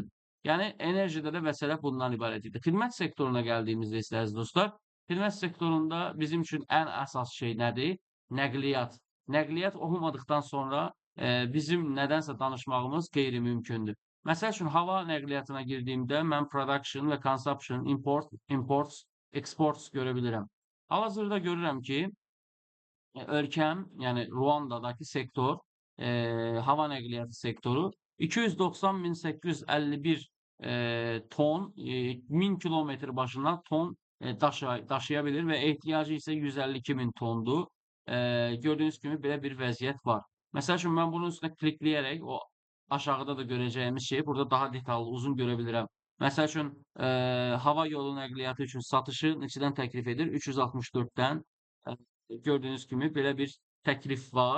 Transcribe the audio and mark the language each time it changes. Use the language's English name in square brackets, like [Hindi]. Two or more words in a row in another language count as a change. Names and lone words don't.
[Turkish] Yani enerjide de [Azerbaijani] məsələ bundan ibarət idi. Xidmət sektoruna gəldiyimizdə isə əziz dostlar, xidmət sektorunda bizim üçün ən əsas şey nədir? Nəqliyyat. Nəqliyyat olmadıqdan sonra bizim nədənsə danışmağımız qeyri-mümkündür. Məsəl üçün hava nəqliyyatına girdiyimdə mən [English] production və consumption, imports, exports [Azerbaijani] görə bilirəm. [Turkish] Hal-hazırda görürəm ki, ölkəm, yəni Ruanda'dakı sektor, hava nəqliyyatı sektoru 290.851 ton 1000 kilometre başına ton daşıyabilir ve ihtiyacı ise 152.000 tondu. [Azerbaijani] Gördüyünüz kimi belə bir vəziyyət var. Məsəl üçün mən bunun üstünə klikləyərək o aşağıda da görəcəyimiz şeyi burada daha detallı, uzun görə bilirəm. Məsəl üçün, hava yolu nəqliyyatı üçün satışı neçədən təklif edir? 364-dən. Gördüyünüz kimi belə bir təklif var.